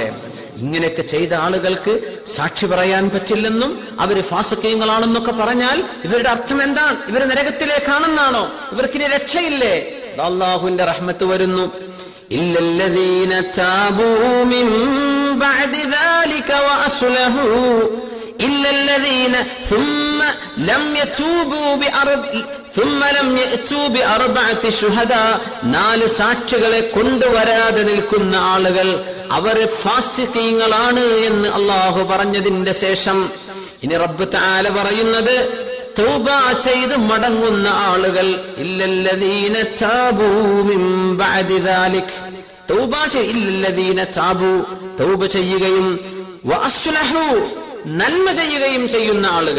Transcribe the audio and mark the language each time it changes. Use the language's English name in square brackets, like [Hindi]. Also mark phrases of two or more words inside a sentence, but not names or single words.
[Malayalam] ഇങ്ങനെയൊക്കെ ചെയ്ത ആളുകൾക്ക് സാക്ഷി പറയാൻ പറ്റില്ലെന്നും അവര് ഫാസിഖീങ്ങളാണെന്നൊക്കെ പറഞ്ഞാൽ ഇവരുടെ അർത്ഥം എന്താണ്? ഇവര് നരകത്തിലേക്കാണെന്നാണോ? ഇവർക്കിനി രക്ഷയില്ലേ? അള്ളാഹുവിന്റെ റഹ്മത്ത് വരുന്നു. [Arabic] إلا الذين تابوا من بعد ذلك وأصلحوا إلا الذين ثم لم يتوبوا بأربعة شهداء. [Malayalam] 4 സാക്ഷികളെ കൊണ്ടുവരാതെ നിൽക്കുന്ന ആളുകൾ അവര് ഫാസിഖീങ്ങളാണ് എന്ന് അള്ളാഹു പറഞ്ഞതിന്റെ ശേഷം ഇനി [Arabic] رب تعالى [Malayalam] പറയുന്നത്, തൗബ ചെയ്ത് മടങ്ങുന്ന ആളുകൾ [Arabic] إلا الذين تابوا من بعد ذلك [Malayalam] തൗബ [Arabic] إلا الذين تابوا [Malayalam] തൗബ ചെയ്യുകയും വഅസ്ലഹു നന്മ ചെയ്യുകയും ചെയ്യുന്ന ആളുകൾ.